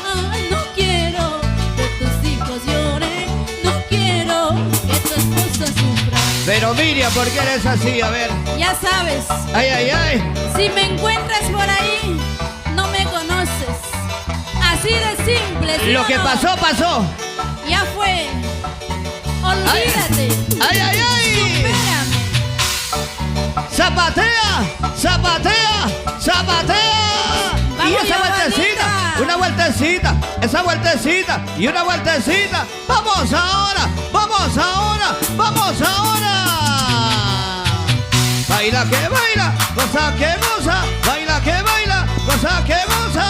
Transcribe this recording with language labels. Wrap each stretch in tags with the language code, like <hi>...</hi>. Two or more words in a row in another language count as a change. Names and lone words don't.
<es>No quiero que tus hijos lloren, no quiero que tu esposa sufra. Pero Miriam, ¿por qué eres así? A ver. Ya sabes. Ay, ay, ay. Si me encuentras por ahí, no me conoces. Así de simple. ¿sí Lo o que no? pasó, pasó. Ya fue. Olvídate. Ay, ay, ay. Supérame. Zapatea, zapatea, zapatea. Y Vamos, esa vueltecita, Giovanita. una vueltecita, esa vueltecita y una vueltecita. Vamos ahora, vamos ahora, vamos ahora. Baila que baila, cosa que goza, baila que baila, cosa que goza.</es>